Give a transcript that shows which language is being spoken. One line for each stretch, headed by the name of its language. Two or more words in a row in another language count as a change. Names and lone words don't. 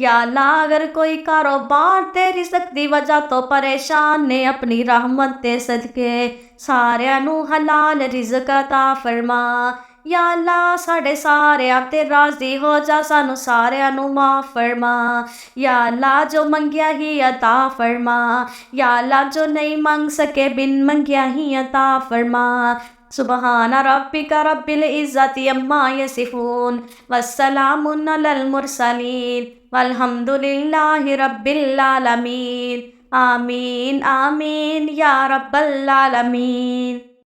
Punjabi: ਯਾ ਅੱਲਾਹ ਅਗਰ ਕੋਈ ਕਾਰੋਬਾਰ ਤੇ ਰਿਜ਼ਕ ਦੀ ਵਜ੍ਹਾ ਤੋ ਪਰੇਸ਼ਾਨ ਨੇ ਅਪਣੀ ਰਹਿਮਤ ਦੇ ਸਦਕੇ ਸਾਰਿਆਂ ਨੂੰ ਹਲਾਲ ਰਿਜ਼ਕ ਅਤਾ ਫ਼ਰਮਾ। ਯਾ ਅੱਲਾਹ ਸਾਡੇ ਸਾਰਿਆਂ ਤੇ ਰਾਜ਼ੀ ਹੋ ਜਾ ਸਾਨੂੰ ਸਾਰਿਆਂ ਨੂੰ ਮਾਫ਼ ਫ਼ਰਮਾ। ਯਾ ਅੱਲਾਹ ਜੋ ਮੰਗਿਆ ਹੀ ਅਤਾ ਫ਼ਰਮਾ। ਯਾ ਅੱਲਾਹ ਜੋ ਨਹੀਂ ਮੰਗ ਸਕੇ ਬਿਨ ਮੰਗਿਆ ਹੀ ਅਤਾ ਫ਼ਰਮਾ।
Arabic: سبحان ربك رب العزة عما يصفون وسلام على المرسلين والحمد لله رب العالمين. آمين آمين يا رب العالمين.